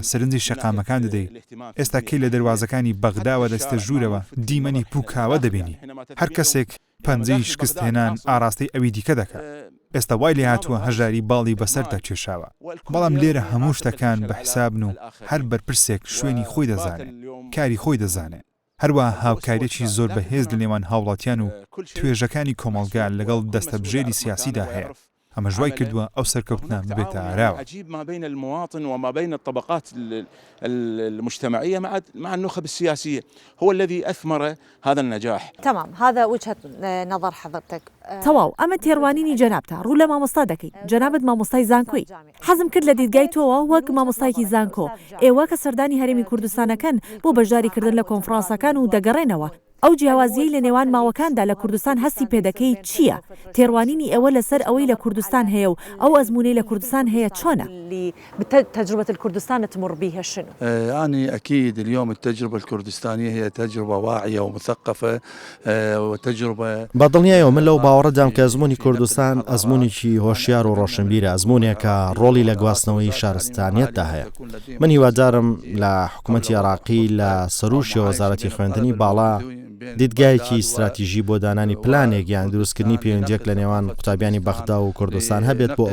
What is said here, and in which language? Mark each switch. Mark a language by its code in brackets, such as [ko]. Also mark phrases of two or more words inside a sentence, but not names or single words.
[ckb] سەرنجی شەقامەکان دەدەی ئێستا کەی لە دەواازەکانی بەغداوە دەستە ژوورەوە دیمەنی پووکاوە دەبینی هەر کەسێک پەنجەی شکست هێنان ئاراستی ئەوی دیکە دەکات ئێستا وای لێ هاتووە هەژاری باڵی بەسەر دەکێشاوە بەڵام لێرە هەموو شتەکان بە حیسابن و هەر بەرپرسێک شوێنی خۆی دەزانێت کاری خۆی دەزانێت هەروە هاوکاریێکی زۆر بەهێز لە نێوان هاوڵاتیان و توێژەکانی کۆمەڵگا لەگەڵ دەستەبژێری سیاسیدا هەیە ئەمە ژوای کردووە ئەو سەرکەوتنە ببێتە ئاراوە [ar] عجيب ما بين المواطن وما بين الطبقات المجتمعية مع النخب السياسية هو الذي أثمر هذا النجاح تمام هذا وجهة نظر حضرتك [ckb] تەواو ئەمە تێڕوانینی جەنابتە ڕوو لە مامۆستا دەکەیت جەنابەت مامۆستای زانکۆی حەزم کرد لە دیدگای تۆوە وەک مامۆستایکی زانکۆ ئێوە کە سەردانی هەرێمی کوردستانەکەن بۆ بەشداریکردن لە کۆنفرانسەکان و دەگەڕێنەوە ئەو جیاوازیەی لە نێوان ماوەکاندا لە کوردستان هەستی پێدەکەی چییە؟ تێڕوانینی ئێوە لەسەر ئەوەی لە کوردستان هەیە و ئەو ئەزمونەی لە کوردستان هەیە چۆنە؟ [ar] تجربة الكردستان تمر بها شنو؟ يعني أكيد اليوم التجربة الكردستانية هي تجربة واعية ومثقفة وتجربة [ckb] بەدڵنیایەوە من لەو باوەڕەدام کە ئەزمموی کوردستان ئەزممویکی هۆشیار و ڕۆشنبیرە ئەزمموونێکە ڕۆڵی لە گواستنەوەی شارستانیەتدا هەیە من هیوادارم لە حکوومەتی عێراقی لە سەروشی وەزارەتی خوێندنی باڵا دیدگایەکی استراتیژی بۆ دانانی پلانێک یان دروستکردنی پەیوەندیەک لە نێوان قوتابیانی بەغدا و کوردستان هەبێت بۆ